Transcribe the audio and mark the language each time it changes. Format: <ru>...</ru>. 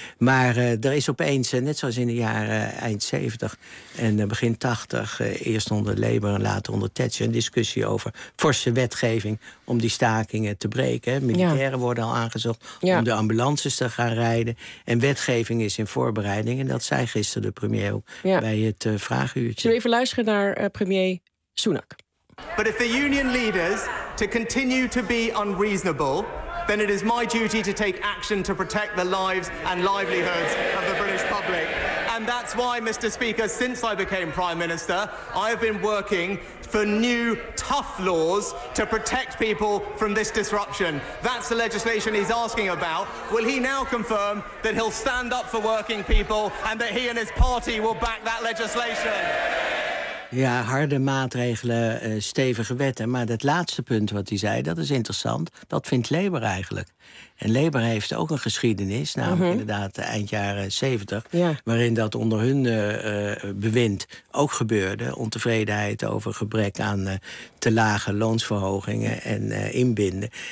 <nl>Maar er is opeens, net zoals in de jaren eind 70 en begin 80, eerst onder Labour en later onder Thatcher, een discussie over forse wetgeving om die stakingen te breken. Militairen worden al aangezocht om de ambulances te gaan rijden. En wetgeving is in voorbereiding. En dat zei gisteren de premier ook bij het vraaguurtje. Zullen we even luisteren naar premier Sunak?</nl> <en>But if the union leaders to continue to be unreasonable, then it is my duty to take action to protect the lives and livelihoods of the British public. And that's why, Mr. Speaker, since I became Prime Minister, I have been working for new tough laws to protect people from this disruption. That's the legislation he's asking about. Will he now confirm that he'll stand up for working people and that he and his party will back that legislation?</en> <nl>Ja, harde maatregelen, stevige wetten. Maar dat laatste punt wat hij zei, dat is interessant. Dat vindt Labour eigenlijk. En Labour heeft ook een geschiedenis, namelijk inderdaad eind jaren 70... waarin dat onder hun bewind ook gebeurde. Ontevredenheid over gebrek aan te lage loonsverhogingen en inbinden.</nl>